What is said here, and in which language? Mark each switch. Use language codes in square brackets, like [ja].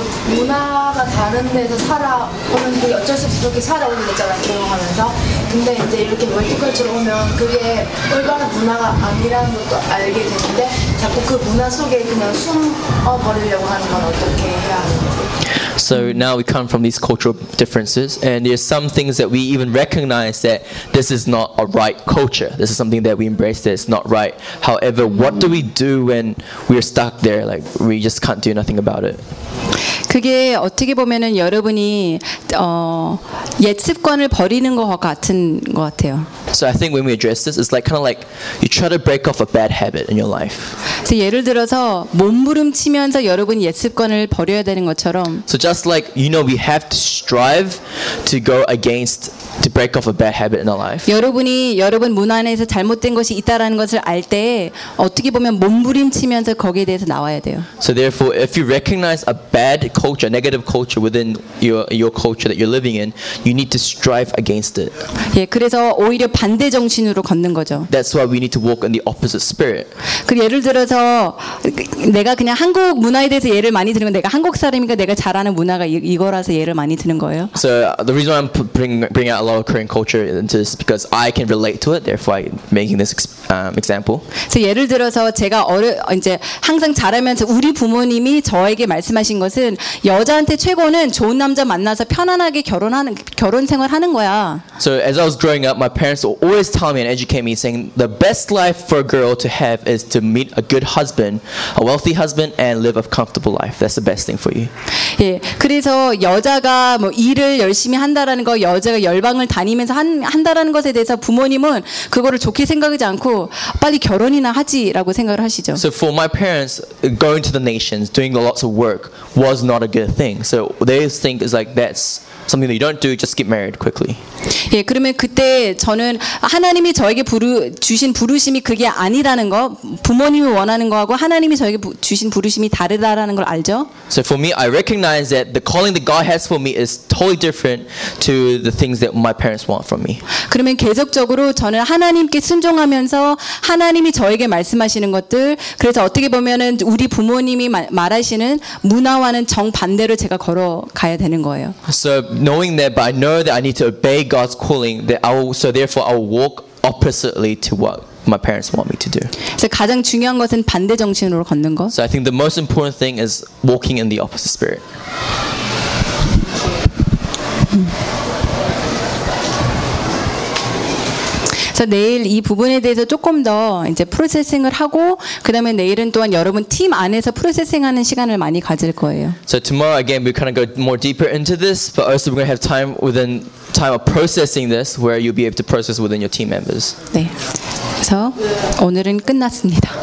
[ko] 문화가 다른 데서 살아오는 게 어쩔 수 없이 그렇게 살아오는 거잖아요, 결혼하면서. 근데 이제 이렇게 멀티컬처로 오면 그게 올바른 문화가 아니라는 것도 알게 되는데 자꾸 그 문화 속에 그냥 숨어버리려고 하는 건 어떻게 해야 하는지. [en] So now we come from these cultural differences, and there's some things that we even recognize that this is not a right culture. This is something that we embrace that's not right. However, what do we do when we're stuck there? Like we just can't do nothing about it. [ko] 그게 어떻게 보면은 여러분이 옛 습관을 버리는 것 같은 것 같아요. [en] So I think when we address this, it's like kind of like you try to break off a bad habit in your life. [ko] 그래서 예를 들어서 몸부림치면서 여러분 옛 습관을 버려야 되는 것처럼. [en] So just like you know, we have to strive to go against to break off a bad habit in our life. [ko] 여러분이 여러분 문화 안에서 잘못된 것이 있다라는 것을 알 때 어떻게 보면 몸부림치면서 거기에 대해서 나와야 돼요. [en] So therefore, if you recognize a bad culture, negative culture within your culture that you're living in, you need to strive against it. [ko] 예, 그래서 오히려 반대 정신으로 걷는 거죠. [en] That's why we need to walk in the opposite spirit. [ko] 그 예를 들어서 내가 그냥 한국 문화에 대해서 예를 많이 드는 건 내가 한국 사람이니까 내가 잘 아는 문화가 이거라서 예를 많이 드는 거예요. [en] So the reason why I'm bringing out a lot of Korean culture into this because I can relate to it, therefore I'm making this example. [ko] So 예를 들어서 제가 이제 항상 자라면서 우리 부모님이 저에게 말씀하신 것은 여자한테 최고는 좋은 남자 만나서 편안하게 결혼 생활하는 거야. [en] So as I was growing up, my parents always tell me and educate me, saying the best life for a girl to have is to meet a good husband, a wealthy husband, and live a comfortable life. That's the best thing for you. [ko] 예, 그래서 여자가 뭐 일을 열심히 한다라는 거, 여자가 열방을 다니면서 한다라는 것에 대해서 부모님은 그거를 좋게 생각하지 않고 빨리 결혼이나 하지라고 생각을 하시죠. [en] So for my parents, going to the nations, doing lots of work was not a good thing. So they think it's like that's something that you don't do, just get married quickly. [ko] 예, 그러면 그때 저는 하나님이 저에게 주신 부르심이 그게 아니라는 거, 부모님이 원하는 거하고 하나님이 저에게 주신 부르심이 다르다라는 걸 알죠? [en] So for me, I recognize that the calling that God has for me is totally different to the things that my parents want from me. [ko] 그러면 계속적으로 저는 하나님께 순종하면서 하나님이 저에게 말씀하시는 것들, 그래서 어떻게 보면은 우리 부모님이 말하시는 문화와는 정반대로 제가 걸어가야 되는 거예요. [en] So knowing that, but I know that I need to obey God's calling, that I will walk oppositely to what my parents want me to do. [ko] 그래서 가장 중요한 것은 반대 정신으로 걷는 거. [en] So I think the most important thing is walking in the opposite spirit. [ko] 그래서 내일 이 부분에 대해서 조금 더 이제 프로세싱을 하고, 그다음에 내일은 또한 여러분 팀 안에서 프로세싱하는 시간을 많이 가질 거예요. [en] So tomorrow again we kind of go more deeper into this, but also we're going to have time within time of processing this where you'll be able to process within your team members. [ko] 네. 그래서 오늘은 끝났습니다.